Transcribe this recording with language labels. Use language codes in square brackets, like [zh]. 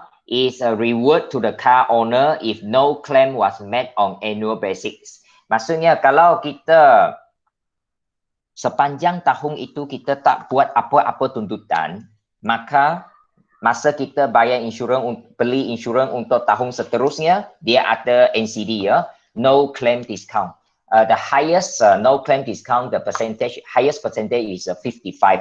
[en] Is a reward to the car owner if no claim was made on annual basis. [ms] Maksudnya kalau kita sepanjang tahun itu kita tak buat apa-apa tuntutan, maka masa kita bayar insurans, beli insurans untuk tahun seterusnya, dia ada NCD ya, no claim discount. [en] The highest no claim discount, the highest percentage is 55%.